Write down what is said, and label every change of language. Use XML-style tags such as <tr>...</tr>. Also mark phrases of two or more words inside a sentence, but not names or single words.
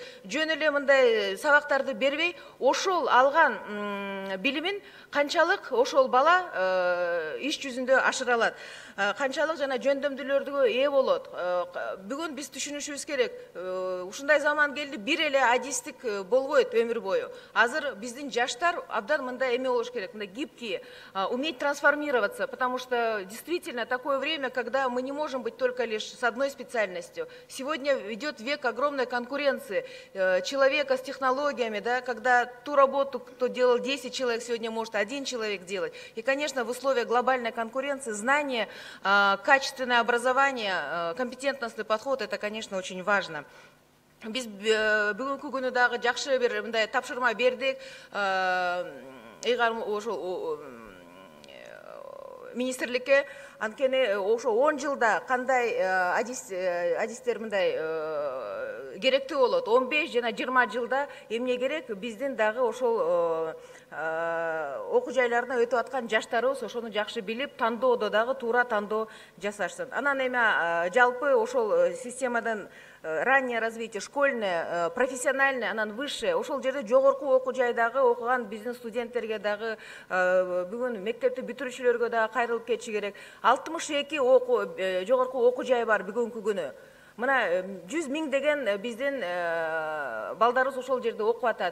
<ky>Жөн эле мындай сабактарды бербей, ошол алган билимин канчалык ошол бала иш жүзүндө ашыра алат, канчалык жана жөндөмдүүлөргө ээ болот. Бүгүн биз түшүнүшүбүз керек. Ушундай заман келди, бир эле адистик болбойт өмүр бою. Азыр биздин жаштар абдан мындай эме болуш керек, мындай</ky> <ru>гибкий, уметь трансформироваться, потому что действительно такое время, когда мы не можем быть только лишь с одной специальностью. Сегодня идет век огромной конкуренции человека с технологиями, да, когда ту работу, кто делал 10 человек, сегодня может 1 человек делать. И, конечно, в условиях глобальной конкуренции знание, качественное образование, компетентностный подход – это, конечно, очень важно.</ru> <ky>Биз бүгүнкү күнү дагы жакшы бир мындай тапшырма бердик. Ошо министрликке, анткени ошо 10 жылда кандай адистер мындай керектүү болот, 15 жана 20 жылда эмне керек, биздин дагы ошол окуу жайларына өтүп аткан жаштарыбыз ошону жакшы билип, тандоодо дагы туура тандоо жасашсын. Анан эме жалпы ошол системадан</ky> <ru>раннее развитие, школьное, профессиональное,</ru> <ky>анан высшее, ошол жерде жогорку окуу жайдагы окуган биздин студенттерге дагы, бүгүн мектепти бүтүрүүчүлөргө дагы кайрылып кетиши керек. 62 жогорку окуу жай бар бүгүнкү күнү. Мына 100 миң деген биздин балдарыбыз ошол жерде окуп атат.</ky>